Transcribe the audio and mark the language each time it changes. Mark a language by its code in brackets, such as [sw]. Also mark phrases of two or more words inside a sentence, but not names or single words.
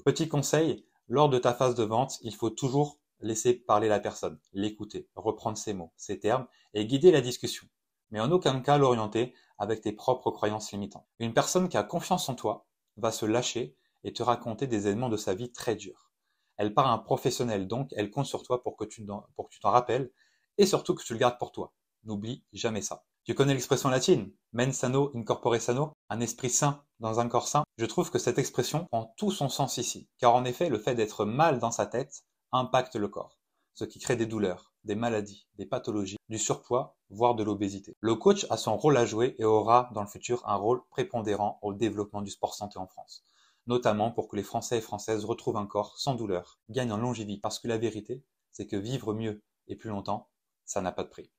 [fr] Petit conseil, lors de ta phase de vente, il faut toujours laisser parler la personne, l'écouter, reprendre ses mots, ses termes et guider la discussion, mais en aucun cas l'orienter avec tes propres croyances limitantes. Une personne qui a confiance en toi va se lâcher et te raconter des éléments de sa vie très durs. Elle part à un professionnel, donc elle compte sur toi pour que tu t'en rappelles et surtout que tu le gardes pour toi. N'oublie jamais ça. Tu connais l'expression latine [la] mens sano in corpore sano, [fr] un esprit sain dans un corps sain? Je trouve que cette expression prend tout son sens ici, car en effet, le fait d'être mal dans sa tête impacte le corps, ce qui crée des douleurs, des maladies, des pathologies, du surpoids, voire de l'obésité. Le coach a son rôle à jouer et aura dans le futur un rôle prépondérant au développement du sport santé en France, notamment pour que les Français et Françaises retrouvent un corps sans douleur, gagnent en longévité, parce que la vérité, c'est que vivre mieux et plus longtemps, ça n'a pas de prix.